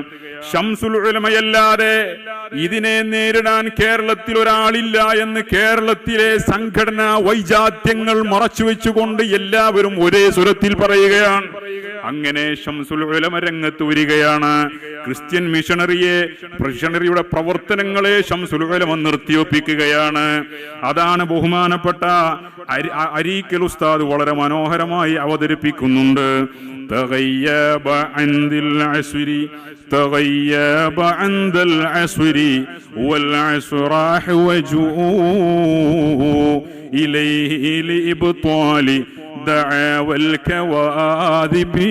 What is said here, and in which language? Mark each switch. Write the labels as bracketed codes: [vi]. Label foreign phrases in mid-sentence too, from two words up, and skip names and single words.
[ml] ശംസുൽ ഉലമയല്ലാതെ ഇതിനെ നേരിടാൻ കേരളത്തിൽ ഒരാളില്ല എന്ന് കേരളത്തിലെ സംഘടനാ വൈജാത്യങ്ങൾ മറച്ചുവെച്ചുകൊണ്ട് എല്ലാവരും ഒരേ സ്വരത്തിൽ പറയുകയാണ്. അങ്ങനെ ശംസുൽ ഉലമ രംഗത്ത് വരികയാണ്. ക്രിസ്ത്യൻ മിഷണറിയുടെ പ്രവർത്തനങ്ങളെ ശംസുൽ ഉലമ നിർത്തിയൊപ്പിക്കുകയാണ്. അതാണ് ബഹുമാനപ്പെട്ട അരീക്കൽ ഉസ്താദ് വളരെ മനോഹരമായി അവതരിപ്പിക്കുന്നുണ്ട്. [ar] تغيب عند العسر تغيب عند العسر والعسر وجوه إليه لإبطال دعاوى الكواذب